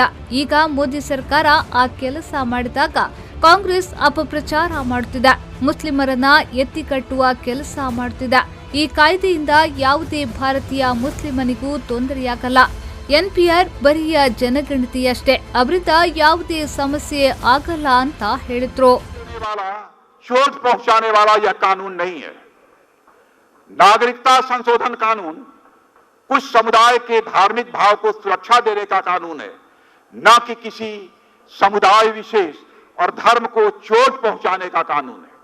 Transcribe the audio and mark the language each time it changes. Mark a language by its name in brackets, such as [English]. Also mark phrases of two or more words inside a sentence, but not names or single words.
[Kannada] ಈಗ ಮೋದಿ ಸರ್ಕಾರ ಆ ಕೆಲಸ ಮಾಡಿದಾಗ ಕಾಂಗ್ರೆಸ್ ಅಪಪ್ರಚಾರ ಮಾಡುತ್ತಿದೆ, ಮುಸ್ಲಿಮರನ್ನ ಎತ್ತಿಕಟ್ಟುವ ಕೆಲಸ ಮಾಡುತ್ತಿದೆ. ಈ ಕಾಯ್ದೆಯಿಂದ ಯಾವುದೇ ಭಾರತೀಯ ಮುಸ್ಲಿಮನಿಗೂ ತೊಂದರೆಯಾಗಲ್ಲ. ಎನ್ಪಿಆರ್ ಬರಿಯ ಜನಗಣತಿಯಷ್ಟೇ, ಅವರಿಂದ ಯಾವುದೇ ಸಮಸ್ಯೆ ಆಗಲ್ಲ ಅಂತ ಹೇಳಿದ್ರು. [Hindi] चोट पहुंचाने वाला यह कानून नहीं है। नागरिकता संशोधन कानून कुछ समुदाय के धार्मिक भाव को सुरक्षा देने का कानून है, न कि किसी समुदाय विशेष और धर्म को चोट पहुंचाने का कानून है।